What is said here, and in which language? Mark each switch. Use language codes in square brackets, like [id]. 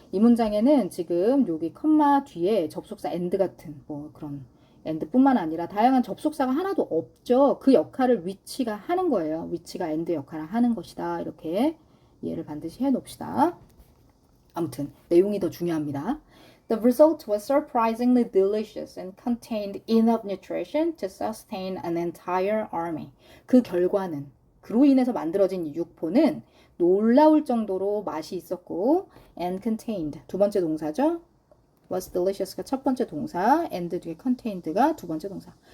[ko] 이 문장에는 지금 여기 컴마 뒤에 접속사 and 같은 뭐 그런 and뿐만 아니라 다양한 접속사가 하나도 없죠. 그 역할을 which가 하는 거예요. which가 and 역할을 하는 것이다. 이렇게 이해를 반드시 해놓읍시다. 아무튼 내용이 더 중요합니다. [en] The result was surprisingly delicious and contained enough nutrition to sustain an entire army. [ko] 그 결과는 그로 인해서 만들어진 이 육포는 놀라울 정도로 맛이 있었고 [en] and contained [ko] 두 번째 동사죠. was delicious가 첫 번째 동사, and 뒤에 contained가 두 번째 동사.